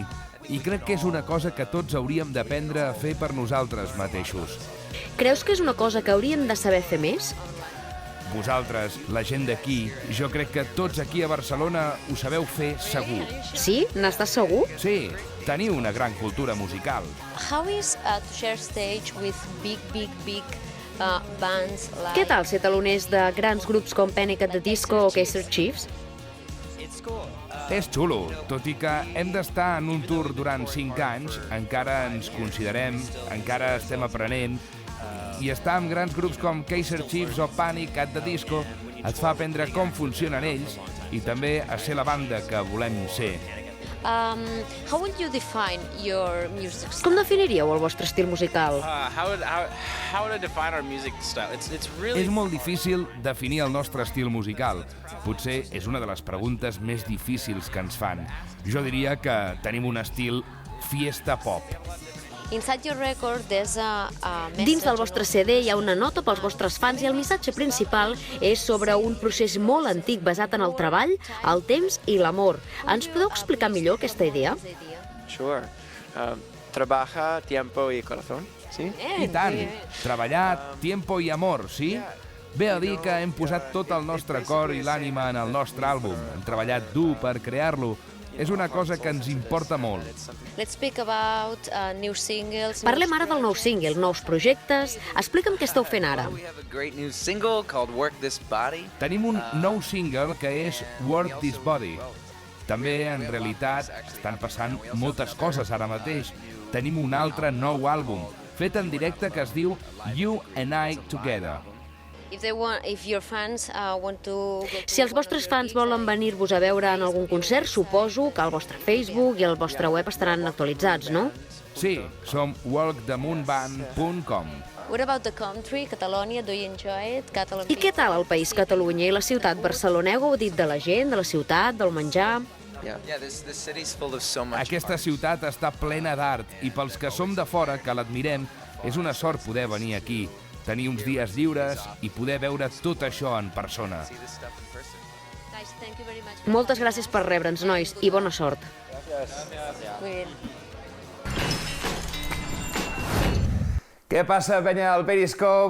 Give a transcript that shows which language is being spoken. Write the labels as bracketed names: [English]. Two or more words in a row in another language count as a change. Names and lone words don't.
[Catalan] I crec que és una cosa que tots hauríem d'aprendre a fer per nosaltres mateixos. Creus que és una cosa que hauríem de saber fer més? Vosaltres, la gent d'aquí, jo crec que tots aquí a Barcelona ho sabeu fer segur. Sí? N'estàs segur? Sí, teniu una gran cultura musical. [English] How is to share stage with big bands like... [Catalan] Què tal ser taloners de grans grups com Panic! At the Disco o Kaiser Chiefs? És xulo, tot i que hem d'estar en un tour durant 5 anys, encara ens considerem, encara estem aprenent, i estar amb grans grups com Kaiser Chiefs o Panic! At the Disco et fa aprendre com funcionen ells i també a ser la banda que volem ser. [English] How would you define your music style? [Catalan] Com definiríeu el vostre estil musical? [English] How would I define our music style? It's really... [Catalan] És molt difícil definir el nostre estil musical. Potser és una de les preguntes més difícils que ens fan. Jo diria que tenim un estil fiesta pop. [English] Inside your record, there's a message... [Catalan] Dins del vostre CD hi ha una nota pels vostres fans i el missatge principal és sobre un procés molt antic basat en el treball, el temps i l'amor. Ens podeu explicar millor aquesta idea? [English] Sure. [Spanish] Trabaja, tiempo y corazón, sí? [Catalan] I tant! Treballar, tiempo i amor, sí? Ve a dir que hem posat tot el nostre cor i l'ànima en el nostre àlbum. Hem treballat dur per crear-lo. És una cosa que ens importa molt. [English] Let's speak about new singles. [Catalan] Parlem ara del nou single, nous projectes. Explica'm què esteu fent ara. [English] We have a great new single called Work This Body. [Catalan] Tenim un nou single que és Work This Body. També, en realitat, estan passant moltes coses ara mateix. Tenim un altre nou àlbum, fet en directe, que es diu You and I Together. Si els vostres fans volen venir-vos a veure en algun concert, suposo que el vostre Facebook i el vostre web estaran actualitzats, no? Sí, som walkthemoonband.com. [English] What about the country, Catalonia? Do you enjoy it? [Catalan] I què tal el país Catalunya i la ciutat Barcelona? Heu gaudit de la gent, de la ciutat, del menjar? [English] This city's full of so much [Catalan] Aquesta ciutat està plena d'art i pels que som de fora, que l'admirem, és una sort poder venir aquí, tenir uns dies lliures i poder veure tot això en persona. Moltes gràcies per rebre'ns, nois, i bona sort. Què passa, penya del Periscope?